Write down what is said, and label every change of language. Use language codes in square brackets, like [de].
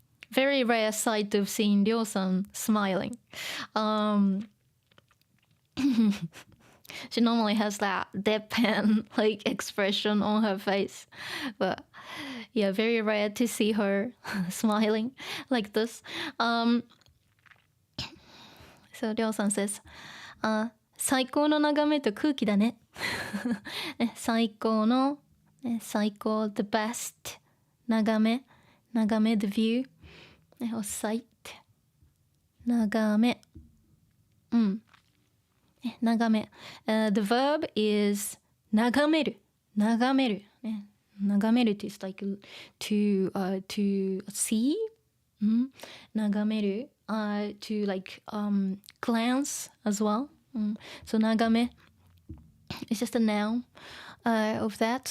[en] Very rare sight of seeing Ryo-san smiling. She normally has that deadpan like expression on her face, but yeah, very rare to see her smiling like this. So Ryo-san says, [ja] 最高の眺めと空気だね。最高の、最高 [en] the best [ja] 眺め [en] the view or sight [ja] 眺め [en] 眺め、the verb is 眺める眺める、眺める is like to see、眺める、to like glance as well、so 眺め it's just a noun of that.